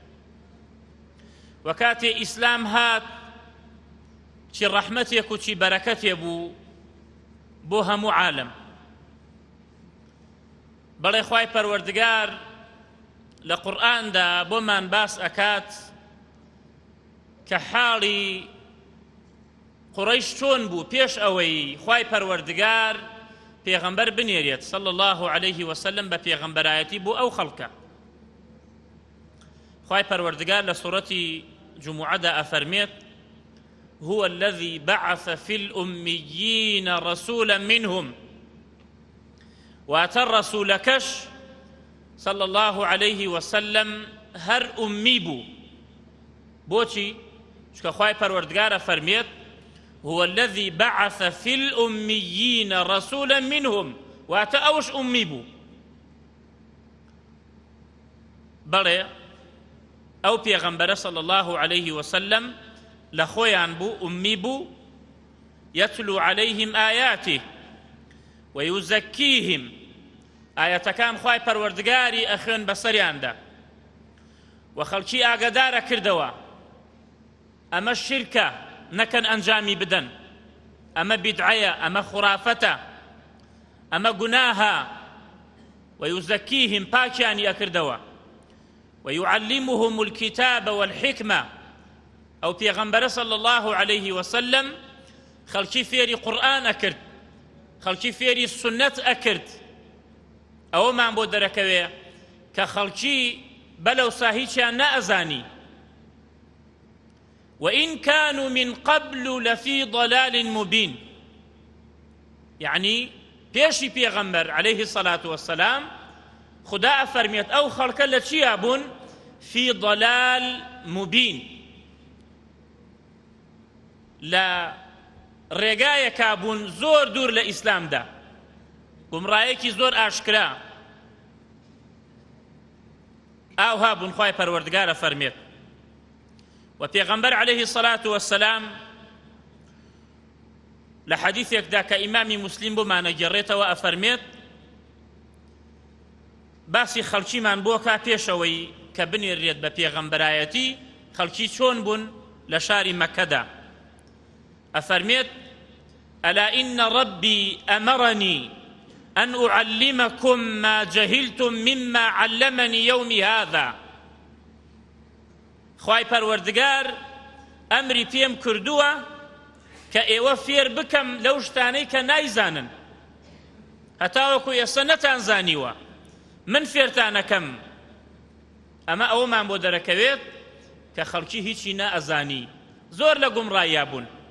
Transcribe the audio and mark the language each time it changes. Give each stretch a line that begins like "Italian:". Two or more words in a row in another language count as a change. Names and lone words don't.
Central Kurdish: وەکاتێ ئیسلام هات چی ڕەحمەتێک و چی بەرەکەتێ بوو بۆ هەموو عالەم بەڵێ خوای پەروەردگار لە قورئاندا بۆمان باس ئەکات کە حاڵی قوڕەیش چۆن بوو پێش ئەوەی خوای پەروەردگار پێغەمبەر بنێرێت
Arabic: صلی الله عليه وسلم
Central Kurdish: بە پێغەمبەرایەتی بۆ ئەو خەڵکە خوای پەروەردگار لە سوورەتی جوموعەدا ئەفەرمێت
Arabic: هو الذي بعث في الأميين رسولا منهم
Central Kurdish: واتە ڕەسوولەکەش
Arabic: صلى الله عليه وسلم
Central Kurdish: هەر ئومی بوو بۆچی؟ چونکە خوای پەروەردگارە فەرمێت
Arabic: هو الذي بعث في الأميين رسولا منهم
Central Kurdish: واتە ئەوش ئومی بوو بەڵێ ئەو پێغەمبەرە صلى
Arabic: الله عليه وسلم
Central Kurdish: لە خۆیان بوو ئومی بوو
Arabic: يتلو عليهم آياته ويزكيهم
Central Kurdish: ئاەتەکان خوای پەروەردگاری ئەخوێن بەسەریاندا و خەڵکی ئاگادارە کردەوە ئەمە شیرکە نەکەن ئەنجامی بدەن ئەمە بیدعەیە ئەمە خوڕافەتە ئەمە گوناهە ويزكيهم پاکیانی ئەکردەوە
Arabic: ويعلمهم الكتاب والحكمة
Central Kurdish: ئەو پێغەمبەرە
Arabic: صلى الله عليه وسلم
Central Kurdish: خەڵکی فێری قورئان ئەکرد خەڵکی فێری سنەت ئەکرد ئەوەمان بۆ دەرەکەوێ کە خەڵکی بەلەو ساهیچیان نەئەزانی
Arabic: وإن كانوا من قبل لفي ضلال مبين
Central Kurdish: يعني پێشی پێغەمبەر
Arabic: عليه الصلاة والسلام
Central Kurdish: خدا ئەفەرمێت ئەو خەڵکە لە چیا بوون
Arabic: في ضلال مبين
Central Kurdish: لە ڕێگایەکا بوون زۆر دوور لە ئیسلامدا گومڕایەکی زۆر ئاشکرا ئاوها بوون خوای پەروەردگارە فەرمێت و پێغەمبەر
Arabic: عليه الصلاة والسلام
Central Kurdish: لە حەدیثێکدا کە ئیمامی موسلیم بۆمانە گێڕێتەوە ئەفەرمێت باسی خەڵکیمان بۆ کا پێشەوەی کە بنێرێت بە پێغەمبەرایەتی خەڵکی چۆن بوون لە شاری مەککەدا ئەفەرمێت
Arabic: ألا إن ربي أمرني أن أعلمكم ما جهلتم مما علمني يومي هذا
Central Kurdish: خوای پەروەردگار ئەمری پێم کردووە کە ئێوە فێر بکەم لەو شتانەی کە نایزانن هەتاوەکو ئێستا نەتانزانیوە من فێرتانەکەم ئەمە ئەوەمان بۆ دەرەکەوێت کە خەڵکی هیچی نەئەزانی زۆر لە گومڕاییا بوون